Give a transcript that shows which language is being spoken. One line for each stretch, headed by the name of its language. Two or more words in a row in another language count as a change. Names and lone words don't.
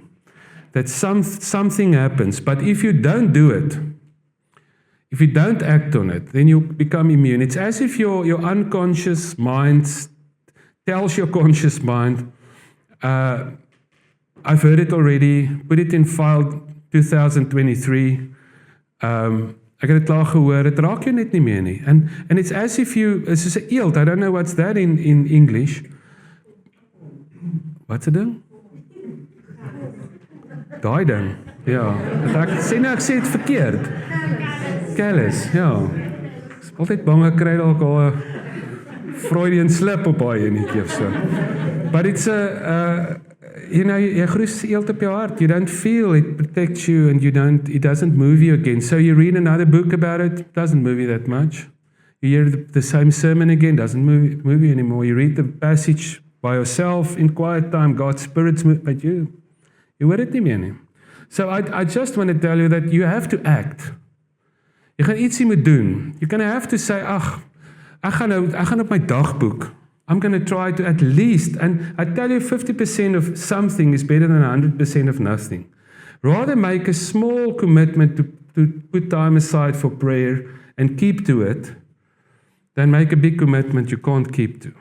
English: That something happens, but if you don't do it, if you don't act on it, then you become immune. It's as if your unconscious mind tells your conscious mind, I've heard it already, put it in file 2023,
Afrikaans: ek het dit klaar gehoor, het raak jou net nie meer nie.
English: And it's as if it's just
Afrikaans: 'n eelt,
English: I don't know what's that in English.
Afrikaans: Wat's 'n ding? Daai ding, ja. Ek sê dit verkeerd. Callus, ja. Ek is altyd bang ek kry dalk al 'n
English: Freudian slip
Afrikaans: op baie enetjie of so.
English: But it's
Afrikaans: jy groes eelt op jou hart.
English: You don't feel it protects you, and it doesn't move you again. So you read another book about it, doesn't move you that much. You hear the same sermon again, doesn't move you anymore. You read the passage by yourself in quiet time, God's Spirit's moved, but you
Afrikaans: hoor dit nie meer nie.
English: So I just want to tell you that you have to act.
Afrikaans: Jy gaan ietsie moet doen.
English: You're going to have to say,
Afrikaans: ek gaan op my dagboek.
English: I'm going to try to at least, and I tell you 50% of something is better than 100% of nothing. Rather make a small commitment to put time aside for prayer and keep to it, than make a big commitment you can't keep to.